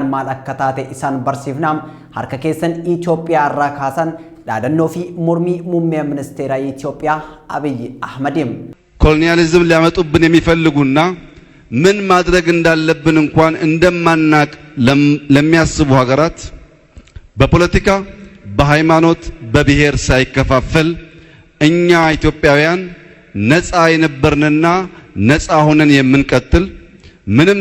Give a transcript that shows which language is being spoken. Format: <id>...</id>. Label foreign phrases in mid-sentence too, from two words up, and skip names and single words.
<om>maal akka taate isaan barsiifnaam harka keessan Itoophiyaa irraa kaasan dhaadannoo fi mormii muummee ministeera Itoophiyaa Abiy Ahmedም</om> <am>ኮሎኒያሊዝም ሊያመጡብን የሚፈልጉና ምን ማድረግ እንዳለብን እንኳን እንደማናቅ ለሚያስቡ ሀገራት በፖለቲካ በሃይማኖት በብሔር ሳይከፋፈል እኛ ኢትዮጵያውያን ነፃ የነበርንና ነፃ ሆነን የምንቀጥል ምንም</am>